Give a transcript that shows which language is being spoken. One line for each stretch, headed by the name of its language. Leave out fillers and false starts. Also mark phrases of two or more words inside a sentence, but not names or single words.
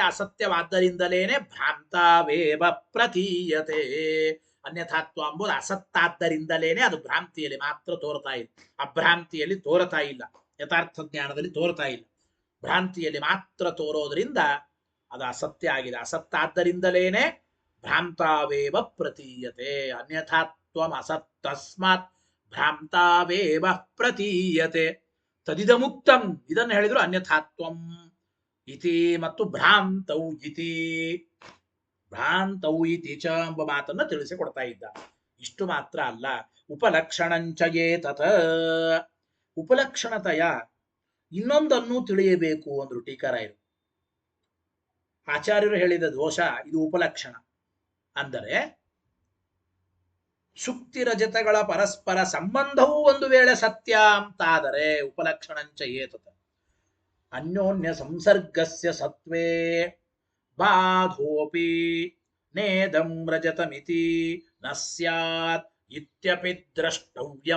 Kannada: ಅಸತ್ಯವಾದ್ದರಿಂದಲೇನೆ
Sanskrit: ಭ್ರಾಂತಾವೇವ ಪ್ರತೀಯತೆ,
Kannada: ಅನ್ಯಥಾತ್ವ ಎಂಬುದು ಅಸತ್ತಾದ್ದರಿಂದಲೇನೆ ಅದು ಭ್ರಾಂತಿಯಲ್ಲಿ ಮಾತ್ರ ತೋರ್ತಾ ಇದೆ, ಅಭ್ರಾಂತಿಯಲ್ಲಿ ತೋರ್ತಾ ಇಲ್ಲ, ಯಥಾರ್ಥ ಜ್ಞಾನದಲ್ಲಿ ತೋರ್ತಾ ಇಲ್ಲ, ಭ್ರಾಂತಿಯಲ್ಲಿ ಮಾತ್ರ ತೋರೋದ್ರಿಂದ ಅದು ಅಸತ್ಯ ಆಗಿದೆ.
Sanskrit: ಅಸತ್ತಾದ್ದರಿಂದಲೇನೆ ಭ್ರಾಂತಾವೇವ ಪ್ರತೀಯತೆ, ಅನ್ಯಥಾತ್ವಂ ಅಸತ್ ತಸ್ಮಾತ್ ಭ್ರಾಂತಾವೇವ ಪ್ರತೀಯತೆ. ತದಿದ ಮುಕ್ತಂ,
Kannada: ಇದನ್ನು ಹೇಳಿದ್ರು
Sanskrit: ಅನ್ಯಥಾತ್ವಂ ಇತಿ ಮತ್ತು ಭ್ರಾಂತೌ ಇತಿ, ಭ್ರಾಂತೌ ಇತಿ ಚ
Kannada: ಎಂಬ ಮಾತನ್ನು ತಿಳಿಸಿಕೊಡ್ತಾ ಇದ್ದ. ಇಷ್ಟು ಮಾತ್ರ ಅಲ್ಲ,
Sanskrit: ಉಪಲಕ್ಷಣಂಚಯೇ ತತ,
Kannada: ಉಪಲಕ್ಷಣತೆಯ ಇನ್ನೊಂದನ್ನು ತಿಳಿಯಬೇಕು ಅಂದ್ರು ಟೀಕಾರಾಯರು. ಆಚಾರ್ಯರು ಹೇಳಿದ ದೋಷ ಇದು ಉಪಲಕ್ಷಣ. ಅಂದರೆ ಶುಕ್ತಿ ರಜತಗಳ ಪರಸ್ಪರ ಸಂಬಂಧವೂ ಒಂದು ವೇಳೆ ಸತ್ಯ ಅಂತಾದರೆ
Sanskrit: ಉಪಲಕ್ಷಣಂಚ ಏತತ ಅನ್ಯೋನ್ಯ ಸಂಸರ್ಗಸ್ಯ ಸತ್ವೇ ಬಾಧೋಪಿ ನೇದಂ ರಜತಮಿತಿ ನ ಸ್ಯಾತ್ ಇತ್ಯಪಿ ದ್ರಷ್ಟವ್ಯಂ.